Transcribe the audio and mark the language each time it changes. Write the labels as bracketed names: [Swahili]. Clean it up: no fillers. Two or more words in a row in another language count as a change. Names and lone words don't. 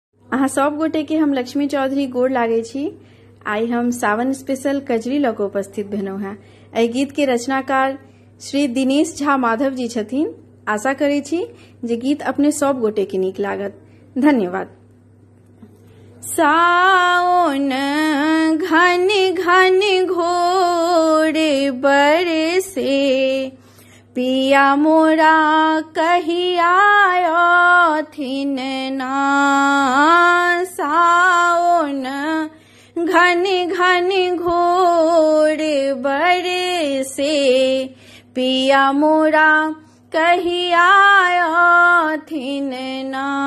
[Maithili] अहाँ सब गोटे के हम लक्ष्मी चौधरी गोड़ लागे छी। आई हम सावन स्पेशल कजरी लऽ कऽ उपस्थित भेलहुँ हैं। एहि गीत के रचनाकार श्री दिनेश झा माधव जी छथिन। आशा करै छी जे गीत अपने सब गोटे के नीक लागत। धन्यवाद। साओन घन घन घोर बरसे, पिया मोरा कहिया आयथिन ना। साओन घन घन घोर बरसे, पिया मोरा कहिया आयथिन ना।